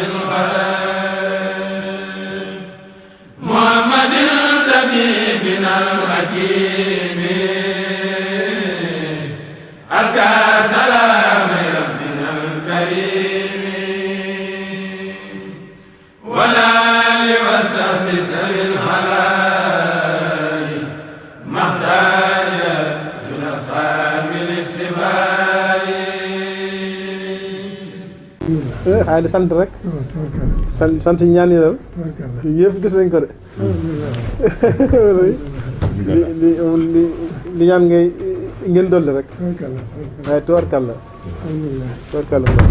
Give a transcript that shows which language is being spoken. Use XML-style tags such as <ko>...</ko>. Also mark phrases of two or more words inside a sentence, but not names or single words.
<ar>بالخير محمد طبيبنا الحكيم أزكى سلام ربنا الكريم والآل وصحب سر الحلال محتاج في الأصحاب للشفاء.</ar> <wo>xaaral di sant rek. sant ñaan yi daal. yëpp gis nañ ko de. li ñaan ngeen dolli rek. waaye tubarkalla. tubarkalla.</wo>